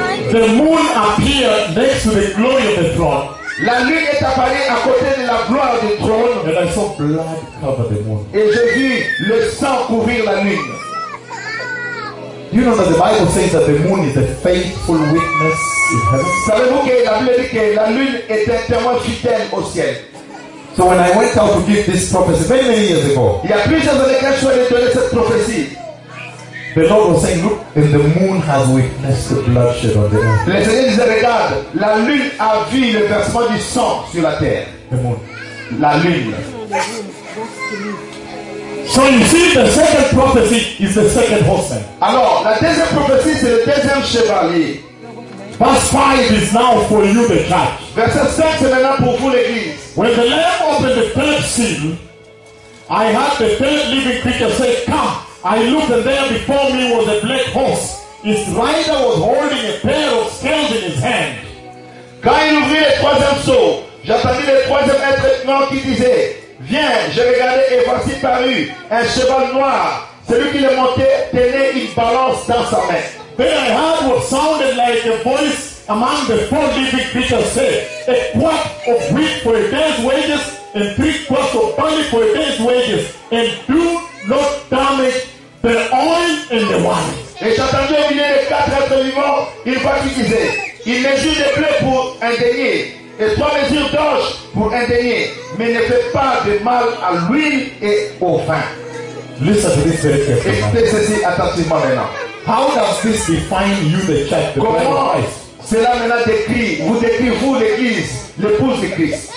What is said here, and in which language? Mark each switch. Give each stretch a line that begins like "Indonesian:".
English: The moon appeared next to the glory of the throne.
French: La lune est apparue à côté de la gloire du trône.
English: And I saw blood cover the moon.
French: Et je vis le sang couvrir la lune.
English: You know that the Bible says that the moon is a faithful witness in heaven.
French: Savez-vous que la Bible dit que la lune est un témoin fidèle au ciel?
English: So when I went out to give this prophecy very many years ago,
French: il y a plusieurs années que je suis allé donner cette prophétie.
English: The Lord was saying, look, and the moon has witnessed the bloodshed on the earth.
French: Le Seigneur disait, regarde, la lune a vu le versement du sang sur la terre.
English: The moon.
French: La lune.
English: So you see, the second prophecy is the second horseman.
French: Alors, la deuxième prophétie, c'est le deuxième chevalier.
English: Verse 5 is now for you, the church.
French: Verset 5, c'est maintenant pour vous, l'église.
English: When the Lamb opened the third seal, I had the third living creature say, come. I looked and there before me was a black horse. His rider was holding a pair of scales in his hand.
French: Quand il ouvrit le troisième sceau, j'entendis le troisième être blanc qui disait, viens, je regardais et voici paru un cheval noir. Celui qui le montait tenait une balance dans sa main.
English: Then I heard what sounded like a voice among the four living creatures say, a quart of wheat for a day's wages and three quarts of barley for a day's wages and do not damage the oil and the wine.
French: Et j'entendais au milieu des quatre êtres vivants une voix qui disait, il mesure des blés pour un denier et trois mesures d'orge pour un denier, mais ne fait pas de mal à l'huile et au vin.
English: Listen to this very carefully.
French: Écoutez ceci attentivement maintenant.
English: How does this define you, the church, the bride of Christ?
French: Cela maintenant décrit, vous décrit vous l'Église, l'épouse de Christ.